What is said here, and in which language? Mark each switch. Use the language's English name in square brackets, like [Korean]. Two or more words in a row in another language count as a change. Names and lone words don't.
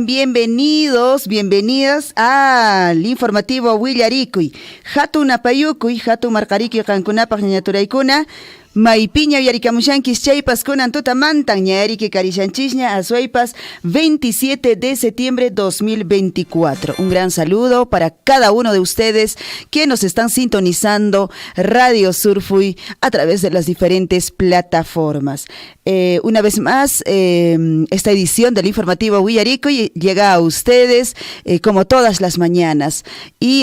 [Spanish] Bienvenidas al informativo Willarikuy. [Quechua] Hatu napayukuy, hatu marqariki qankunapaq ñaturaykuna. Maypiña yarikamushankis chaypas kunan tutamantan ñariki karishanchisña asuaypas [Spanish] 27 de septiembre 2024. Un gran saludo para cada uno de ustedes que nos están sintonizando Radio Surfuy a través de las diferentes plataformas. Una vez más, esta edición del informativo Willarikuy llega a ustedes como todas las mañanas y